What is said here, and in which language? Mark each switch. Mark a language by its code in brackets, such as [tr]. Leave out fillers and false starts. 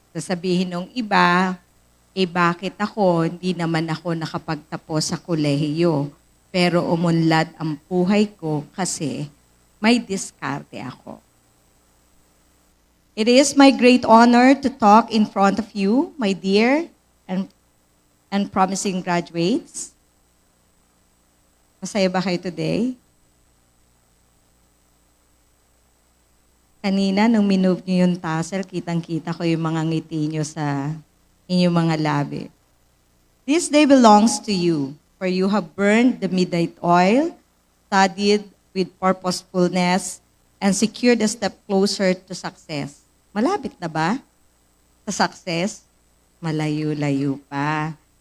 [tl] Sasabihin ng iba, bakit ako, hindi naman ako nakapagtapos sa kolehiyo. Pero umunlad ang buhay ko kasi may diskarte ako. [en] It is my great honor to talk in front of you, my dear and promising graduates. [tl] Masaya ba kayo today? Kanina, nung minove niyo yung tassel, kitang-kita ko yung mga ngiti niyo sa inyong mga labi. [en] This day belongs to you, for you have burned the midnight oil, studied with purposefulness, and secured a step closer to success. [tl] Malapit na ba sa success? Malayo-layo pa.